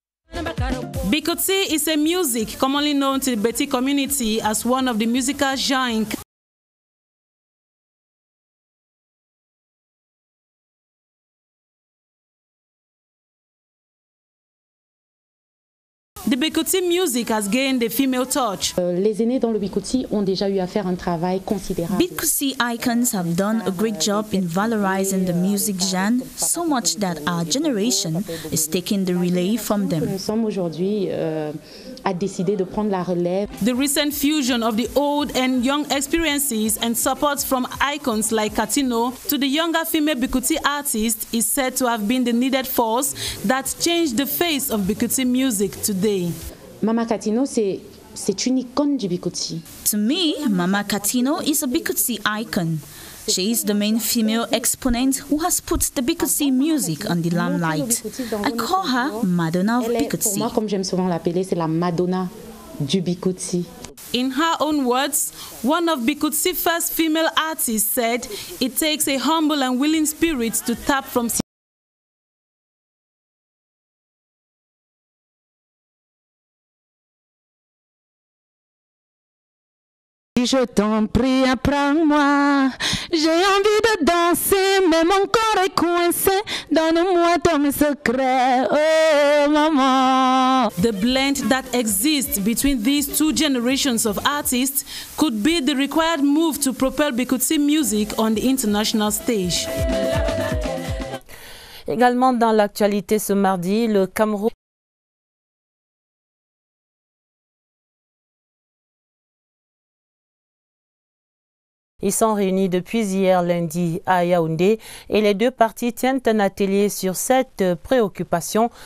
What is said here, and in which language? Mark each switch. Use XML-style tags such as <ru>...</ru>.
<en>Bikutsi is a music commonly known to the Beti community as one of the musical genres. The Bikutsi music has gained a female touch.</en> <fr>Les aînés dans le Bikutsi ont déjà eu à faire un travail considérable.</fr> <en>Bikutsi icons have done a great job in valorizing the music genre, so much that our generation is taking the relay from them.</en> <fr>Nous sommes aujourd'hui à décider de prendre la relève.</fr> <en>The recent fusion of the old and young experiences and support from icons like Katino to the younger female Bikutsi artist is said to have been the needed force that changed the face of Bikutsi music today.</en> <fr>Mama Katino, c'est une icône du Bikutsi.</fr> <en>To me, Mama Katino is a Bikutsi icon. She is the main female exponent who has put the Bikutsi music on the limelight. I call her Madonna of Bikutsi.</en> <fr>Pour moi, comme j'aime souvent l'appeler, c'est la Madonna du Bikutsi.</fr> <en>In her own words, one of Bikutsi's first female artists said, "It takes a humble and willing spirit to tap from."</en> <fr>Je t'en prie, apprends-moi. J'ai envie de danser, mais mon corps est coincé. Donne-moi ton secret, oh maman.</fr> <en>The blend that exists between these two generations of artists could be the required move to propel Bikutsi music on the international stage.</en> <fr>Également dans l'actualité ce mardi, le Cameroun. Ils sont réunis depuis hier lundi à Yaoundé et les deux parties tiennent un atelier sur cette préoccupation.</fr>